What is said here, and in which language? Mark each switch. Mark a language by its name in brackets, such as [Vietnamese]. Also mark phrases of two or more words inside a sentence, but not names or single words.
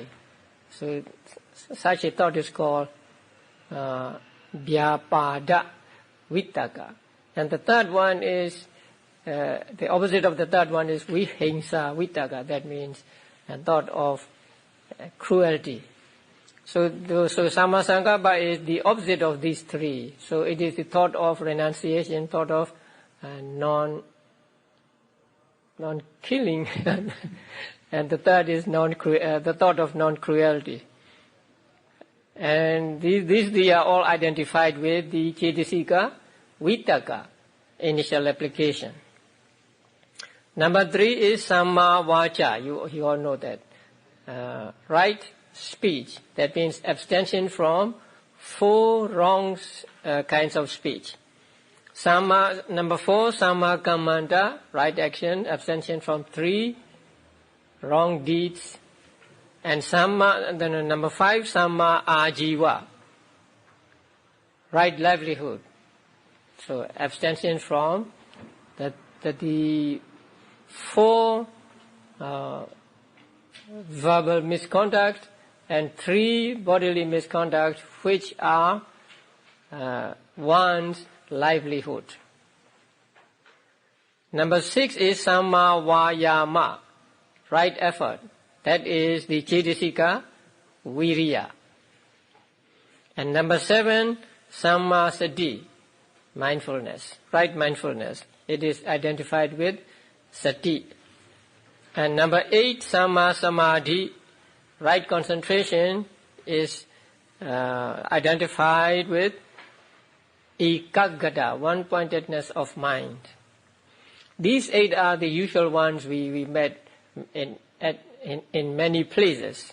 [English] So such a thought is called [Pali] vyapada vitaka. [English] And the third one is, the opposite of the third one is [Pali] vihingsa vitaka. [English] That means a thought of cruelty. So [Pali] samma sankappa [English] is the opposite of these three. So it is the thought of renunciation, thought of non-killing, and the third is the thought of non-cruelty. And these three are all identified with the [Pali] cetasika vitaka, [English] initial application. Number 3 is [Pali] samma vacha. [English] You all know that. Right speech. That means abstention from 4 wrong kinds of speech. Number 4, [Pali] samma kammanta, [English] right action, abstention from 3 wrong deeds. And number 5, [Pali] samma ajiva, [English] right livelihood. So abstention from the 4 verbal misconduct and 3 bodily misconduct, which are one's livelihood. Number 6 is [Pali] samma vayama, [English] right effort. That is the [Pali] cetasika viriya. [English] And number 7, [Pali] samma sati, [English] mindfulness, right mindfulness. It is identified with sati. And number 8, [Pali] samma samadhi, [English] right concentration, is identified with ekaggata, one-pointedness of mind. These 8 are the usual ones we met in many places.